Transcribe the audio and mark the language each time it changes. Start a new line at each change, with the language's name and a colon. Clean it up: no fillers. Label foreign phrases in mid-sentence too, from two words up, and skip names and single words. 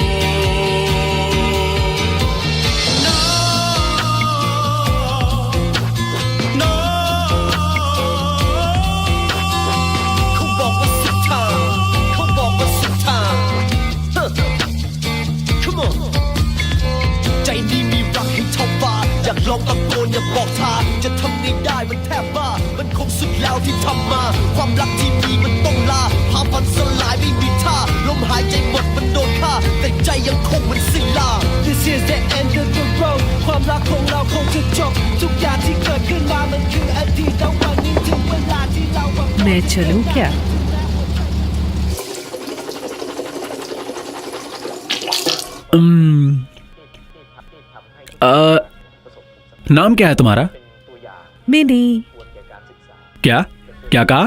Thai: เขาบอกว่าสุดทางเขาบอกว่าสุดทาง
English: Come on
Thai: ใจนี้มีรักให้เท่าฟ้าอยากลองตะโกนอยากบอกทาง จะทำไม่ได้มันแทบบ้ามันคงสุดแล้วที่ทำมา ความรักที่มีมันต้องลาพาพันสลายไม่มีท่าลมหายใจหมดมันโดนฆ่าแต่ใจยังคงมันสิ้นลา
English: This is the end of the road
Thai: ความรักของเราคงจะจบทุกอย่างที่เกิดขึ้นมามันคืออดีตแล้ววันนี้ถึงเวลาที่เรา
Hindi: मैं चलूं क्या? नाम क्या है तुम्हारा? मैंने क्या क्या कहा?